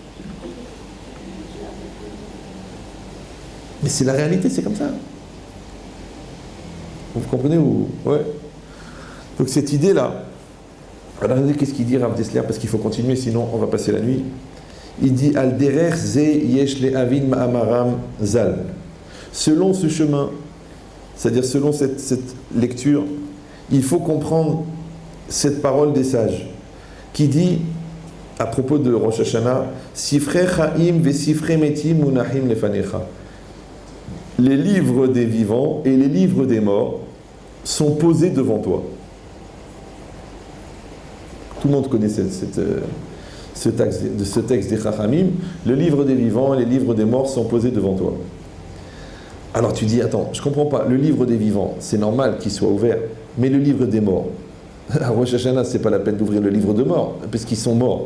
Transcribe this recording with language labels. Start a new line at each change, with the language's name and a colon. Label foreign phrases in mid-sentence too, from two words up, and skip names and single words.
French: Mais c'est la réalité, c'est comme ça. Vous comprenez ou... Ouais. Donc cette idée-là, alors regardez qu'est-ce qu'il dit Rav Dessler, parce qu'il faut continuer, sinon on va passer la nuit.
Hebrew: Il dit על דרך זה יש להבין מאמרם ז"ל.
French: Selon ce chemin, c'est-à-dire selon cette lecture, il faut comprendre cette parole des sages qui dit à propos de Rosh Hashanah,
Hebrew: ספרי חיים וספרי מתים מונחים לפניך.
French: Les livres des vivants et les livres des morts sont posés devant toi. Tout le monde connaît ce texte des Chachamim. Le livre des vivants et les livres des morts sont posés devant toi. Alors tu dis, attends, je ne comprends pas, le livre des vivants, c'est normal qu'il soit ouvert, mais le livre des morts, à Rosh Hashanah, ce n'est pas la peine d'ouvrir le livre de morts, parce qu'ils sont morts.